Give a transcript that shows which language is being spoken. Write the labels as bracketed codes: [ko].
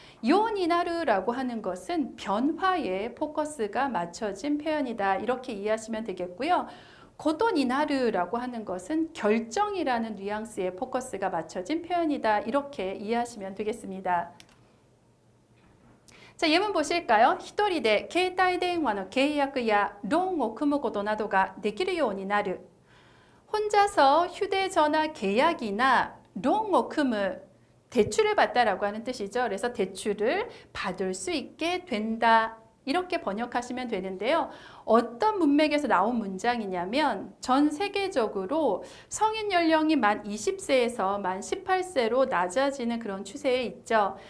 [ko] 요니나르라고 하는 것은 변화에 포커스가 맞춰진 표현이다. 이렇게 이해하시면 되겠고요. 고도니나르라고 하는 것은 결정이라는 뉘앙스의 포커스가 맞춰진 표현이다. 이렇게 이해하시면 되겠습니다. 자, 예문 보실까요? [ja] 一人で携帯電話の契約やローンを組むことなどができるようになる. [ko] 혼자서 휴대전화 계약이나 롱 [ja] を組む [ko] 대출을 받다라고 하는 뜻이죠. 그래서 대출을 받을 수 있게 된다. 이렇게 번역하시면 되는데요. 어떤 문맥에서 나온 문장이냐면 전 세계적으로 성인 연령이 만 20세에서 만 18세로 낮아지는 그런 추세에 있죠.